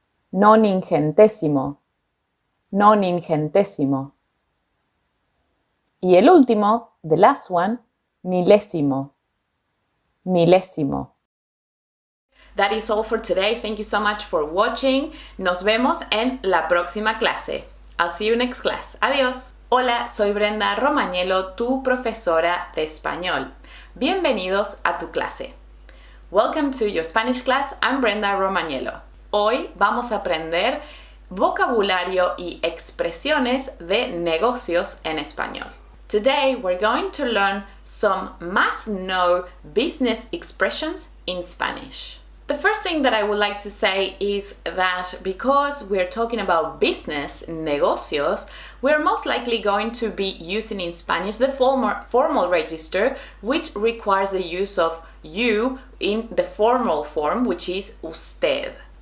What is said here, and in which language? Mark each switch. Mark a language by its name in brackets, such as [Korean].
[Spanish] Noningentésimo, noningentésimo. Y el último, [English] the last one, [Spanish] milésimo, milésimo. [English] That is all for today. Thank you so much for watching. [Spanish] Nos vemos en la próxima clase. [English] I'll see you next class. [Spanish] Adiós. Hola, soy Brenda Romagnelo, tu profesora de español. Bienvenidos a tu clase. [English] Welcome to your Spanish class. I'm Brenda Romagnelo. [Spanish] Hoy vamos a aprender vocabulario y expresiones de negocios en español. [English] Today we're going to learn some must-know business expressions in Spanish. The first thing that I would like to say is that because we're talking about business, negocios, we're most likely going to be using in Spanish the formal register, which requires the use of you in the formal form, which is usted.